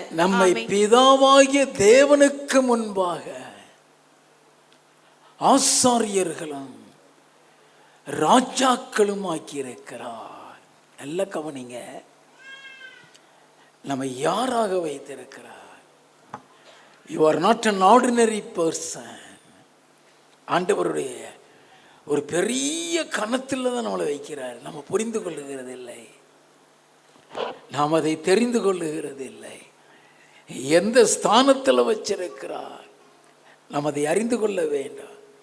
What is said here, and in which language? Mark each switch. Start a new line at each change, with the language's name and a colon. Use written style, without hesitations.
Tamil: நம்மை பிதாவாகிய தேவனுக்கு முன்பாக ஆசாரியர்களும் ராஜாக்களும் ஆக்கியிருக்கிறார். நல்ல கவனிங்க, நம்ம யாராக வைத்திருக்கிறார்?
English: You are not an ordinary person.
Tamil: ஆண்டவருடைய ஒரு பெரிய கணத்தில் தான் நம்மளை வைக்கிறார். நம்ம புரிந்து கொள்ளுகிறது இல்லை, நாம் அதை தெரிந்து கொள்ளுகிறது இல்லை. எந்த ஸ்தானத்தில் வச்சிருக்கிறார் நாம் அதை அறிந்து கொள்ள வேண்டும்.